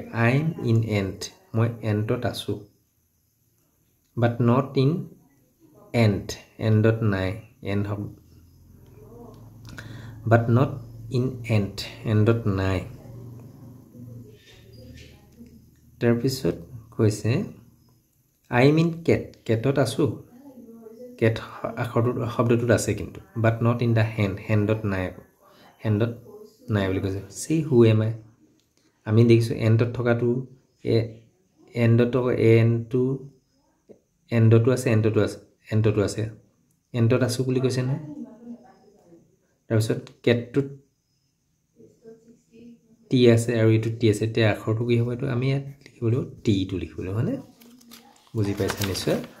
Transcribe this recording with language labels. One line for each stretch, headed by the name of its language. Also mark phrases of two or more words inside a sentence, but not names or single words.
English: I am in ant
Assamese: মই এণ্টত আছো
English: but not in
Assamese: এণ্ডত নাই এণ্ড হ'ব
English: but not in
Assamese: এণ্ডত নাই. তাৰপিছত কৈছে
English: I am in
Assamese: কেটত আছো কেট শব্দটোত আছে কিন্তু
English: but not in the handত
Assamese: নাই বুলি কৈছে.
English: see who am I
Assamese: আমি দেখিছো এণ্ডত থকাটো এণ্ডটো আছে এণ্ডত আছো বুলি কৈছে নহয়. তাৰপিছত কেটটোত টি আছে আৰু এইটো টি আছে তে আখৰটো কি হ'ব এইটো আমি ইয়াত লিখিব লাগিব টি টো লিখিব লাগিব হয়নে বুজি পাইছা নিশ্চয়.